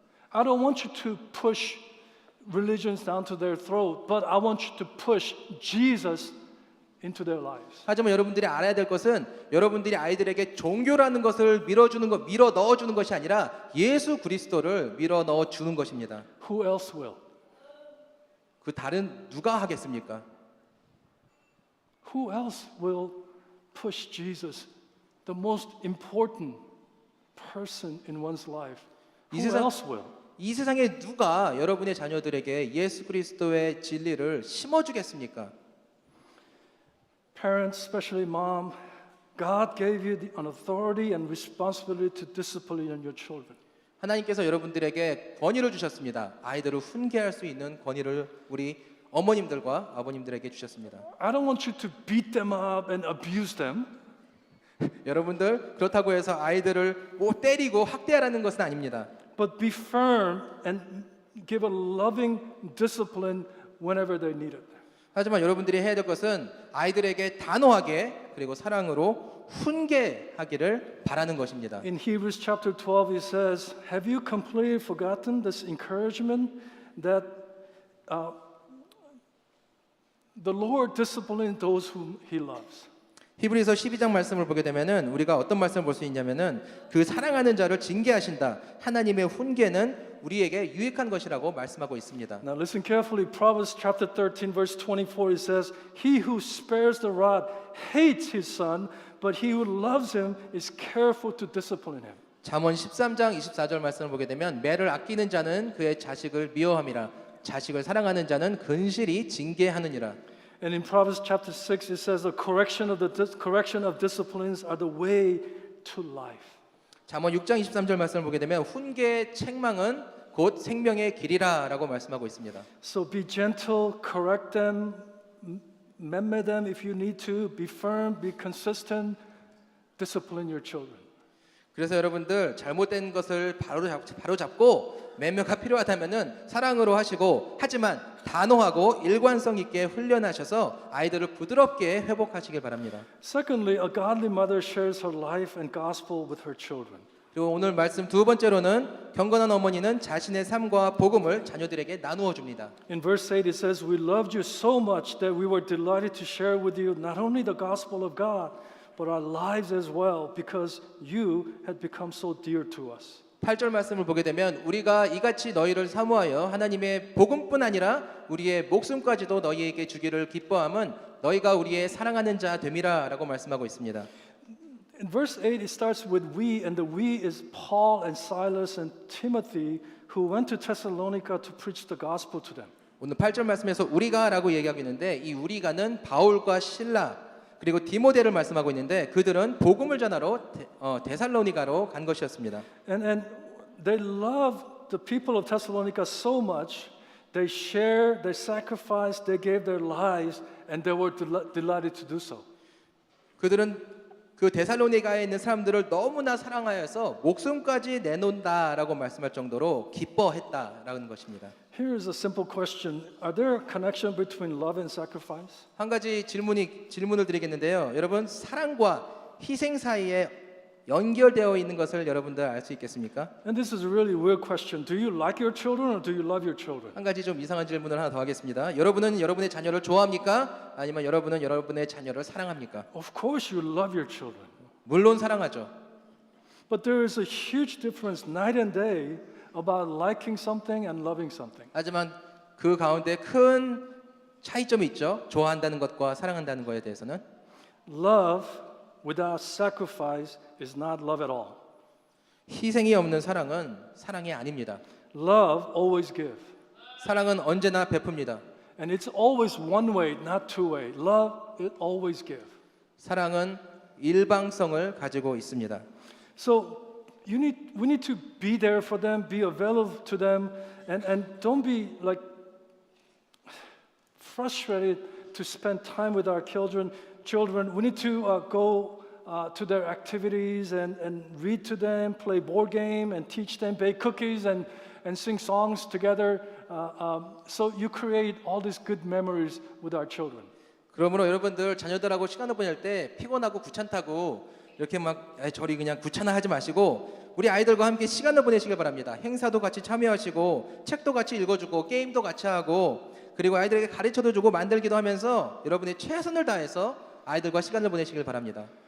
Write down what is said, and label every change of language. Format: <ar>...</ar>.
<en>I don't want you to push religions down to their throat, but I want you to push Jesus into their lives.</en> <ko>하지만 여러분들이 알아야 될 것은 여러분들이 아이들에게 종교라는 것을 밀어 넣어 주는 것이 아니라 예수 그리스도를 밀어 넣어 주는 것입니다.</ko> <en>Who else will?</en> <ko>그 다른 누가 하겠습니까?</ko> <en>Who else will push Jesus, the most important person in one's life?</en> <ko>이</ko> <en>Who</en> <ko>세상-</ko> <en>else will?</en> <ko>이 세상에 누가 여러분의 자녀들에게 예수 그리스도의 진리를 심어 주겠습니까?</ko> <en>Parents, especially mom, God gave you an authority and responsibility to discipline your children.</en> <ko>하나님께서 여러분들에게 권위를 주셨습니다. 아이들을 훈계할 수 있는 권위를 우리 어머님들과 아버님들에게 주셨습니다.</ko> <en>I don't want you to beat them up and abuse them.</en> <ko>여러분들 그렇다고 해서 아이들을 뭐 때리고 학대하라는 것은 아닙니다.</ko> <en>But be firm and give a loving discipline whenever they need it.</en> <ko>하지만 여러분들이 해야 될 것은 아이들에게 단호하게 그리고 사랑으로 훈계하기를 바라는 것입니다.</ko> <en>In Hebrews chapter 12, he says, have you completely forgotten this encouragement that the Lord disciplines those whom he loves?</en> <ko>히브리서 12장 말씀을 보게 되면은 우리가 어떤 말씀을 볼 수 있냐면은 그 사랑하는 자를 징계하신다. 하나님의 훈계는 우리에게 유익한 것이라고 말씀하고 있습니다.</ko> <en>Now listen carefully. Proverbs chapter 13, verse 24, it says, he who spares the rod hates his son, but he who loves him is careful to discipline him.</en> <ko>잠언 13장 24절 말씀을 보게 되면 매를 아끼는 자는 그의 자식을 미워함이라 자식을 사랑하는 자는 근실히 징계하느니라.</ko> <en>And in Proverbs chapter 6, it says, the correction of disciplines are the way to life.</en> <ko>잠언 6장 23절 말씀을 보게 되면 훈계의 책망은 곧 생명의 길이라라고 말씀하고 있습니다.</ko> <en>So be gentle, correct them, mend them if you need to, be firm, be consistent, discipline your children.</en> <ko>그래서 여러분들 잘못된 것을 바로 잡고 매너가 필요하다면은 사랑으로 하시고 하지만 단호하고 일관성 있게 훈련하셔서 아이들을 부드럽게 회복하시길 바랍니다.</ko> <en>Secondly, a godly mother shares her life and gospel with her children.</en> <ko>그리고 오늘 말씀 두 번째로는 경건한 어머니는 자신의 삶과 복음을 자녀들에게 나누어 줍니다.</ko> <en>In verse 8 it says, we loved you so much that we were delighted to share with you not only the gospel of God, but our lives as well, because you had become so dear to us.</en> <ko>8절 말씀을 보게 되면 우리가 이같이 너희를 사모하여 하나님의 복음뿐 아니라 우리의 목숨까지도 너희에게 주기를 기뻐함은 너희가 우리의 사랑하는 자 됨이라라고 말씀하고 있습니다.</ko> <en>In verse 8 it starts with we, and the we is Paul and Silas and Timothy who went to Thessalonica to preach the gospel to them.</en> <ko>오늘 8절 말씀에서 우리가라고 얘기하고 있는데 이 우리가는 바울과 실라 그리고 디모데를 말씀하고 있는데 그들은 복음을 전하러 데살로니가로 간 것이었습니다.</ko> <en>And they loved the people of Thessalonica so much, they shared, they sacrificed, they gave their lives, and they were delighted to do so.</en> <ko>그들은 그 데살로니가에 있는 사람들을 너무나 사랑하여서 목숨까지 내놓는다라고 말씀할 정도로 기뻐했다라는 것입니다.</ko> <en>Here is a simple question. Are there a connection between love and sacrifice?</en> <ko>한 가지 질문을 드리겠는데요. 여러분 사랑과 희생 사이에 연결되어 있는 것을 여러분들 알 수 있겠습니까?</ko> <en>And this is a really weird question. Do you like your children or do you love your children?</en> <ko>한 가지 좀 이상한 질문을 하나 더 하겠습니다. 여러분은 여러분의 자녀를 좋아합니까? 아니면 여러분은 여러분의 자녀를 사랑합니까?</ko> <en>Of course you love your children.</en> <ko>물론 사랑하죠.</ko> <en>But there is a huge difference night and day about liking something and loving something.</en> <ko>하지만 그 가운데 큰 차이점이 있죠. 좋아한다는 것과 사랑한다는 것에 대해서는</ko> <en>Love without sacrifice is not love at all.</en> <ko>희생이 없는 사랑은 사랑이 아닙니다.</ko> <en>Love always give.</en> <ko>사랑은 언제나 베풉니다.</ko> <en>And it's always one way, not two way. Love, it always give.</en> <ko>사랑은 일방성을 가지고 있습니다.</ko> <en>So we need to be there for them, be available to them, and don't be like frustrated to spend time with our children. We need to go to their activities and read to them, play board game, and teach them, bake cookies, and sing songs together. So you create all these good memories with our children.</en> <ko>그러므로 여러분들 자녀들하고 시간을 보낼 때 피곤하고 귀찮다고 이렇게 막 저리 그냥 귀찮아하지 마시고 우리 아이들과 함께 시간을 보내시길 바랍니다. 행사도 같이 참여하시고 책도 같이 읽어주고 게임도 같이 하고 그리고 아이들에게 가르쳐도 주고 만들기도 하면서 여러분이 최선을 다해서 아이들과 시간을 보내시길 바랍니다.</ko>